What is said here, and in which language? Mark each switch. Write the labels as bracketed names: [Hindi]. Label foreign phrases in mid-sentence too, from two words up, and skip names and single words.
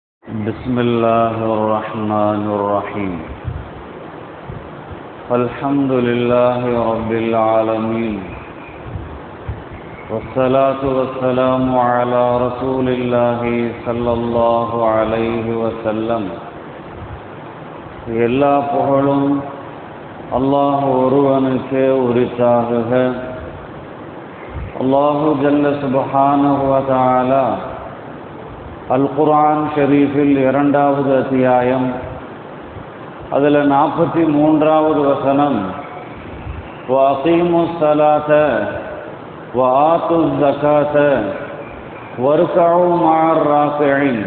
[Arabic] بسم الله الرحمن الرحيم. الحمد لله رب العالمين، والصلاة والسلام على رسول الله صلى الله عليه وسلم. [Tamil] எல்லா புகழும் அல்லாஹ் ஒருவனுக்கே உரித்தாகுக. [Arabic] الله جل سبحانه وتعالى [Tamil] அல் குர்ஆன் ஷரீஃபில் 2வது அத்தியாயம், அதில் 43வது வசனம், [Arabic] وأقيموا الصلاة وآتوا الزكاة واركعوا مع الراكعين.